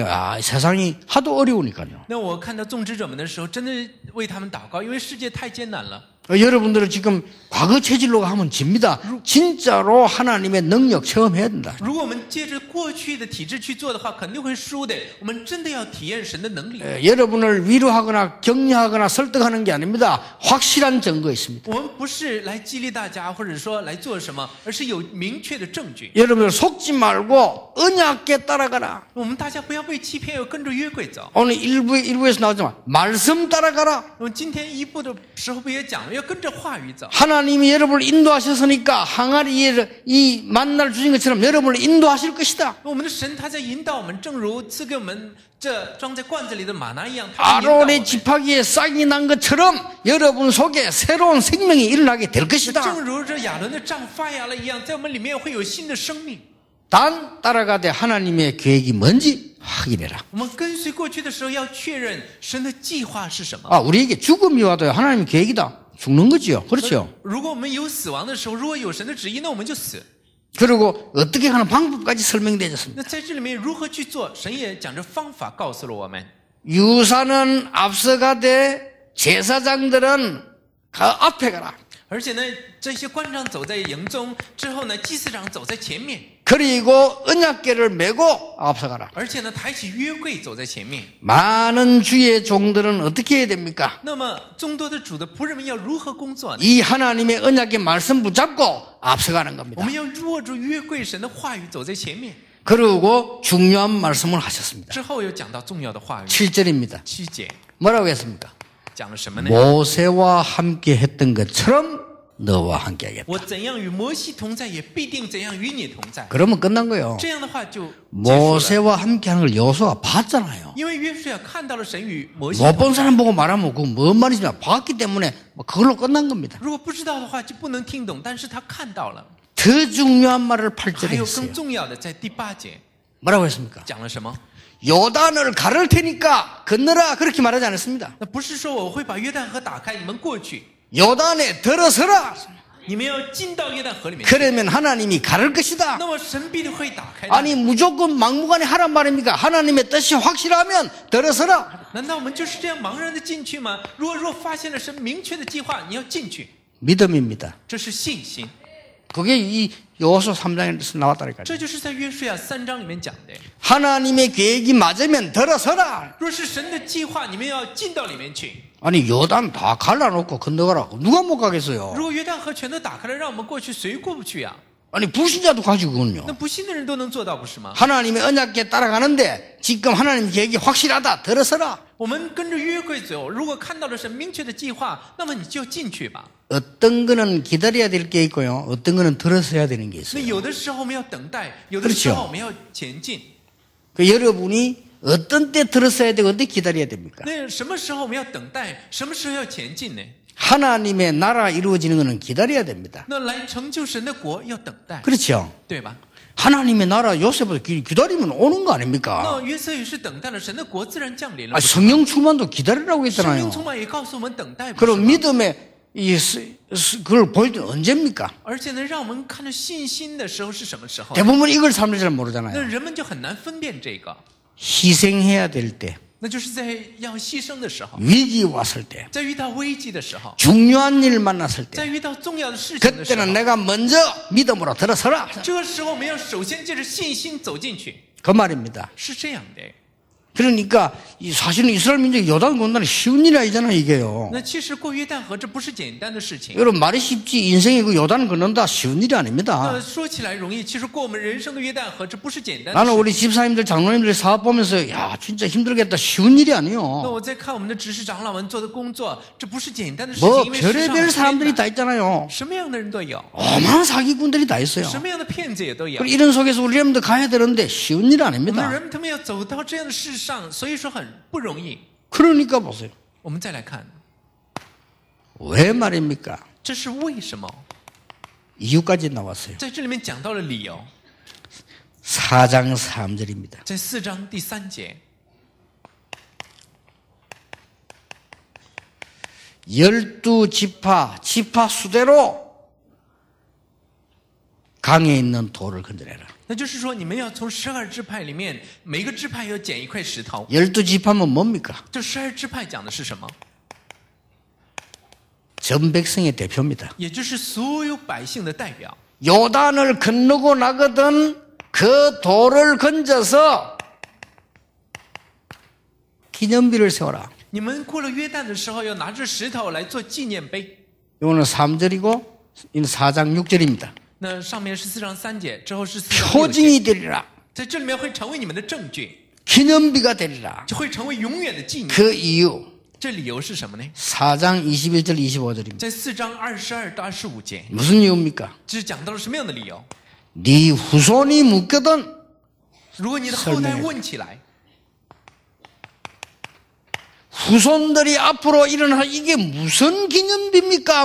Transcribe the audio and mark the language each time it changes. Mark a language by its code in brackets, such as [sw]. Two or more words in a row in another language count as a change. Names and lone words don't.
[ko] 아, 세상이 하도 어려우니까요. [zh] 那我看到宗职者们的时候，真的为他们祷告，因为世界太艰难了。 [ko] 여러분들은 지금 과거 체질로 하면 집니다. 진짜로 하나님의 능력 체험해야 된다. [zh] 如果我们借着过去的体制去做的话，肯定会输的。我们真的要体验神的能力。 [ko] 여러분을 위로하거나 격려하거나 설득하는 게 아닙니다. 확실한 증거 있습니다. [zh] 我们不是来激励大家，或者说来做什么，而是有明确的证据。 [ko] 여러분들 속지 말고 언약에 따라가라. [zh] 我们大家不要被欺骗，要跟着约柜走。 [ko] 오늘 일부에서 나오지만 말씀 따라가라. [zh] 我们今天一部的时候不也讲了，要跟着话语走。 [ko] 하나님이 여러분을 인도하셨으니까 항아리에 이 만나를 주신 것처럼 여러분을 인도하실 것이다. [zh] 我们的神他在引导我们，正如赐给我们这装在罐子里的玛拿一样，他在引导我 [ko] 아론의 [zh] 们。 [ko] 지팡이에 싹이 난 것처럼 여러분 속에 새로운 생명이 일어나게 될 것이다. [zh] 正如这亚伦的杖发芽了一样，在我们里面会有新的生命。 [ko] 단 따라가되 하나님의 계획이 뭔지 확인해라. [zh] 我们跟随过去的时候，要确认神的计划是什么。 [ko] 아, 우리에게 죽음이 와도 하나님의 계획이다. 죽는 거지요. 그렇죠. [zh] 如果我们有死亡的时候，如果有神的旨意，那我们就死。 [ko] 그리고 어떻게 하는 방법까지 설명되었습니다. [zh] 那在这里面如何去做，神也讲着方法告诉了我们。 [ko] 유사는 앞서가되 제사장들은 그 앞에 가라. [zh] 而且呢，这些官长走在营中之后呢，祭司长走在前面， [ko] 그리고 언약궤를 메고 앞서가라. [zh] 而且呢，抬起约柜走在前面。 [ko] 많은 주의 종들은 어떻게 해야 됩니까? [zh] 那么众多的主的仆人们要如何工作呢？ [ko] 이 하나님의 언약의 말씀 붙잡고 앞서가는 [zh] 我 [ko] 겁니다. [zh] 们要握住约柜神的话语走在前面。 [ko] 그리고 중요한 말씀을 하셨습니다. [zh] 之后又讲到重要的话语， [ko] 7절입니다. [zh] 7节 [ko] 뭐라고 했습니까? [zh] 讲了什么呢？ [ko] 모세와 함께 했던 것처럼 너와 함께 하겠다. [zh] 我怎样与摩西同在，也必定怎样与你同在。 [ko] 그러면 끝난 거예요. [zh] 这样的话就结束了。 [ko] 모세와 함께 하는 걸 여호수아가 봤잖아요. [zh] 因为约书亚看到了神与摩西 [ko] 못 [zh] 同 [ko] 본 [zh] 在。 [ko] 사람 보고 말하면 그건 뭔 말이냐 봤기 때문에 그걸로 끝난 겁니다. [zh] 如果不知道的话，就不能听懂。但是他看到了。 [ko] 더 중요한 말을 [zh] 还 [ko] 8절에 [zh] 有 [ko] 했어요. [zh] 更重要的，在第8节 [ko] 뭐라고 했습니까? [zh] 讲了什么？ [ko] 요단을 가를 테니까 건너라 그렇게 말하지 않았습니다. [zh] 那不是说我会把约旦河打开，你们过去， [ko] 요단에 들어서라. [zh] 你们要进到约旦河里面去。 [ko] 그러면 하나님이 가를 것이다. [zh] 那么神必定会打开的。 [ko] 아니 무조건 막무가내 하란 말입니까? 하나님의 뜻이 확실하면 들어서라. [zh] 难道我们就是这样茫然的进去吗？若发现了神明确的计划，你要进去， [ko] 믿음입니다. [zh] 这是信心。 [ko] 그게 이 여호수아 3장에서 나왔다니까요. [zh] 这就是在约书亚3章里面讲的。 [ko] 하나님의 계획이 맞으면 들어서라. 若是神的计划，你们要进到里面去。 아니 요단 다 갈라놓고 건너가라. 누가 못 가겠어요? [zh] 如果约旦河全都打开了，让我们过去，谁过不去呀？ [ko] 아니 불신자도 가지고는요. [zh] 那不信的人都能做到，不是吗？ [ko] 하나님의 언약에 따라가는데 지금 하나님 계획이 확실하다. 들어서라. [zh] 我们跟着约柜走，如果看到了神明确的计划，那么你就进去吧。 [ko] 어떤 거는 기다려야 될 게 있고요. 어떤 거는 들어서야 되는 게 [zh] 那 [ko] 있어요. [zh] 有的时候我们要等待，有的时候我们要前进。 [ko] 그 여러분이 어떤 때 들어서야 되고 어떤 때 기다려야 됩니까? [zh] 那什么时候我们要等待，什么时候要前进呢？ [ko] 하나님의 나라 이루어지는 것은 기다려야 됩니다. [zh] 那来成就神的国要等待， [ko] 그렇죠? [zh] 对吧？ [ko] 하나님의 나라 요셉을 기다리면 오는 거 아닙니까? [zh] 那约瑟也是等待了神的国自然降临了 아, 。 [ko] 성령 충만도 기다리라고 [zh] 圣灵 [ko] 했잖아요. [zh] 充满也告诉我们等待，不是 [ko] 그럼 [zh] 吗？ [ko] 믿음의 그걸 보일 때 언제입니까? [zh] 而且呢，让我们看到信心的时候是什么时候？ [ko] 대부분 이걸 사람들이 잘 [zh] 那 [ko] 모르잖아요. [zh] 人们就很难分辨这个， [ko] 희생해야 될 때, [zh] 那就是在要牺牲的时候， [ko] 위기 왔을 때, [zh] 在遇到危机的时候， [ko] 중요한 일 만났을 [zh] 在 [ko] 때, [zh] 遇到重要的事情的时候， [ko] 그때는 내가 먼저 믿음으로 들어서라. [zh] 这个时候我们要首先借着信心走进去， [ko] 그 말입니다. [zh] 是这样的。 [ko] 그러니까 사실은 이스라엘 민족이 요단 건너는 쉬운 일이 아니잖아요, 이게요. [zh] 那其实过约旦河这不是简单的事情。 [ko] 여러분 말이 쉽지 인생이 그 요단 건넌다 쉬운 일이 아닙니다. [zh] 说起来容易，其实过我们人生的约旦河这不是简单的 [ko] 나는 [zh] 事情。 [ko] 우리 집사님들 장로님들 사업 보면서 야 진짜 힘들겠다 쉬운 일이 [zh] 那 [ko] 아니요. [zh] 我在看我们的执事长老们做的工作，这不是简单的事情， [ko] 뭐 [zh] 因为世上 [ko] 별의별 [zh] 很 [ko] 사람들이 [zh] 艰 [ko] 다 [zh] 难 [ko] 있잖아요. [zh] 什么样的人都有， [ko] 어마어마한 사기꾼들이 다 있어요. [zh] 什么样的骗子也都有。 [ko] 그리고 이런 속에서 우리 여러분들 가야 되는데 쉬운 일 [zh] 我们的 [ko] 아닙니다. [zh] 人他们要走到这样的世上，所以说很不容易。 [ko] 그러니까 보세요. [zh] 我们再来看， [ko] 왜 말입니까? [zh] 这是为什么？ [ko] 이유까지 나왔어요. [zh] 在这里面讲到了理由， [ko] 4장 3절입니다. [zh] 在4章第3节， [ko] 12지파 지파 수대로 강에 있는 돌을 건져내라. [zh] 那就是说你们要从12支派里面，每个支派要捡一块石头。 [ko] 12지파면 뭡니까? [zh] 这12支派讲的是什么？ [ko] 전 백성의 대표입니다. [zh] 也就是所有百姓的代表。 [ko] 요단을 건너고 나거든 그 돌을 건져서 기념비를 세워라. [zh] 你们过了约旦的时候，要拿着石头来做纪念碑。 [ko] 이거는 3절이고 이는 4장 6절입니다. [zh] 那上面是4章3节，之后是4章6节， [ko] 표징이 되리라. [zh] 在这里面会成为你们的证据， [ko] 기념비가 되리라. [zh] 就会成为永远的纪念。 [ko] 그 이유 [zh] 这理由是什么呢？ [ko] 4장 21절 25절입니다. [zh] 在4章22到25节， [ko] 무슨 이유입니까? [zh] 这是讲到了什么样的理由？ [ko] 네 후손이 묻거든 [zh] 如果你的后代问起来， [ko] 후손들이 앞으로 일어나서 이게 무슨 기념비입니까?